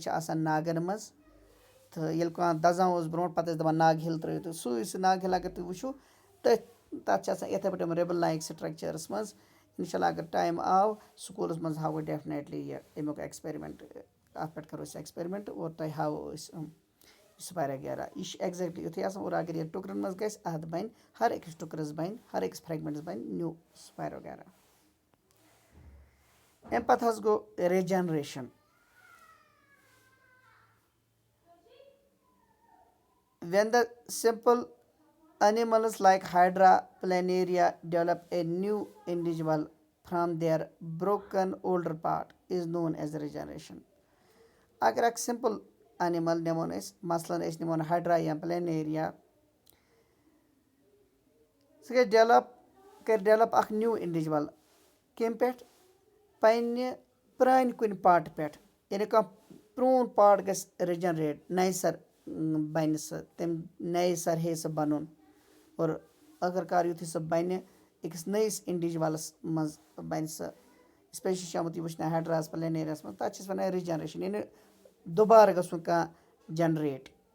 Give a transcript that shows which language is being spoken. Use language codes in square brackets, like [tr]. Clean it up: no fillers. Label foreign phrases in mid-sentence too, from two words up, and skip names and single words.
[ks] چھِ آسان ناگن منٛز تہٕ ییٚلہِ کانٛہہ دَزان اوس برونٛٹھ پَتہٕ ٲسۍ دَپان ناگہٕ ہِل ترٲیِو تُہۍ سُے ناگہٕ ہِل اگر تُہۍ وٕچھِو تَتھ چھِ آسان یِتھٕے پٲٹھۍ یِم رِبٕل لایک سٹرکچٲرٕس منٛز [ar] اِنشاء اللہ [ks] اگر ٹایم آو سکوٗلَس منٛز ہاوو ڈیفنیٹلی یہِ اَمیُک ایٚکسپیرمنٹ اَتھ پٮ۪ٹھ کَرو أسۍ ایٚکسپیرمنٹ اور تۄہہِ ہاوو أسۍ سپایروگیرا یہِ چھِ ایٚگزیکٹلی یِتھُے آسان اور اگر یہِ ٹُکرَن منٛز گژھِ اَتھ بَنہِ ہر أکِس ٹُکرَس بَنہِ ہر أکِس فرٛیگمنٹس بَنہِ نیوٗ سپایروگیرا اَمہِ پَتہٕ حظ گوٚو رِجنریشن [en] when the simple animals like hydra planaria develop a new individual from their broken older part is known as regeneration [ks] اگر اکھ [en] simple animal [ks] نِمون أسۍ مثلاً أسۍ نِمون ہایڈرا یا پلینیریا سُہ گژھِ کرِ ڈیولپ اکھ [en] new individual [ks] کمہِ پٮ۪ٹھ پنٕنہِ پرانہِ کُنہِ پاٹہٕ پٮ۪ٹھ یعنی کانٛہہ پرون پاٹ گژھِ رِجنریٹ نَیہِ سر بَنہِ سُہ تٔمۍ نَیہِ سر ہیٚیہِ سُہ بَنُن اور ٲخٕر یِتھُے سُہ بَنہِ أکِس نٔیِس اِنڈِجولَس منٛز بَنہِ سُہ اسپیشلی چھُ آمُت یہِ وٕچھنہٕ ہایڈراہَس پلینیریاہَس منٛز تَتھ چھِ أسۍ وَنان رِجنریشن یعنی دُبارٕ گژھُن کانٛہہ جنریٹ